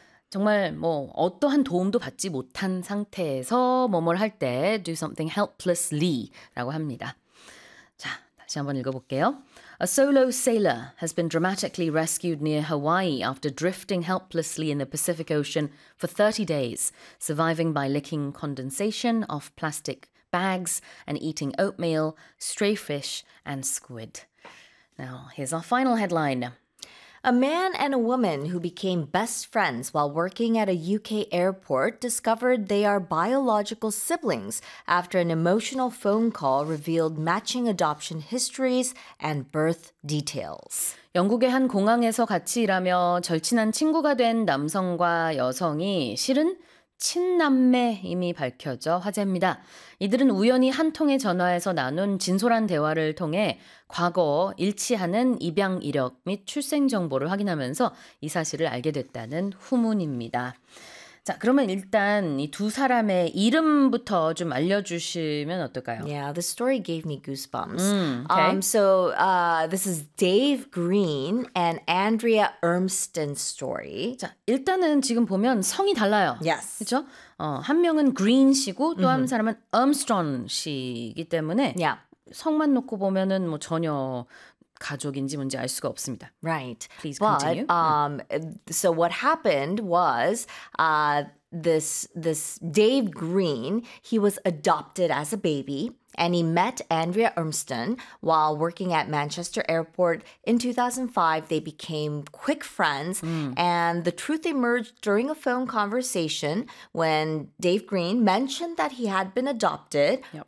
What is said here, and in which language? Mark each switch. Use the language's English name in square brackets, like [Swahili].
[Korean] 정말 뭐 어떠한 도움도 받지 못한 상태에서 뭐뭘 할 때 [English] do something helplessly [Korean] 라고 합니다. 자, 다시 한번 읽어볼게요. [English] A solo sailor has been dramatically rescued near Hawaii after drifting helplessly in the Pacific Ocean for 30 days, surviving by licking condensation off plastic bags and eating oatmeal, stray fish and squid. Now, here's our final headline. A man and a woman who became best friends while working at a UK airport discovered they are biological siblings after an emotional phone call revealed matching adoption histories and birth details. [Korean] 영국의 한 공항에서 같이 일하며 절친한 친구가 된 남성과 여성이 실은 친남매임이 밝혀져 화제입니다. 이들은 우연히 한 통의 전화에서 나눈 진솔한 대화를 통해 과거 일치하는 입양 이력 및 출생 정보를 확인하면서 이 사실을 알게 됐다는 후문입니다. 자, 그러면 일단 이 두 사람의 이름부터 좀 알려주시면 어떨까요? [English] Yeah, the story gave me goosebumps. Okay. This is Dave Green and Andrea Ermston's story. [Korean] 자, 일단은 지금 보면 성이 달라요. [English] Yes. [Korean] 그렇죠? 한 명은 Green 씨고 또 한 사람은 Ermston 씨이기 때문에 [English] yeah. [Korean] 성만 놓고 보면은 뭐 전혀 가족인지 뭔지 알 수가 없습니다. [English] Right. Please continue. But, so what happened was this Dave Green, he was adopted as a baby and he met Andrea Ermston while working at Manchester Airport in 2005. They became quick friends and the truth emerged during a phone conversation when Dave Green mentioned that he had been adopted, yep.